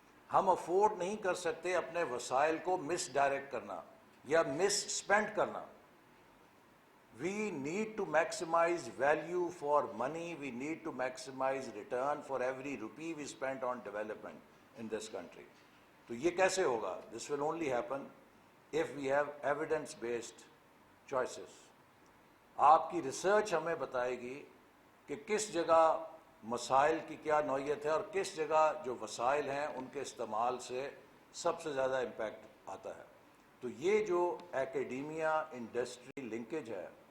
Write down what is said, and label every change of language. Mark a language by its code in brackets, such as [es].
[en] ہم افورڈ نہیں کر سکتے اپنے وسائل کو مس ڈائریکٹ کرنا یا مس اسپینڈ کرنا۔ We need to maximize value for money, we need to maximize return for every rupee we spent on development in this country. تو یہ کیسے ہوگا؟ This will only happen if we have evidence-based choices. [ur] آپ کی research ہمیں بتائے گی کہ کس جگہ مسائل کی کیا نوعیت ہے اور کس جگہ جو وسائل ہیں ان کے استعمال سے سب سے زیادہ امپیکٹ آتا ہے۔ تو یہ جو ایکیڈیمیا انڈسٹری لنکیج ہے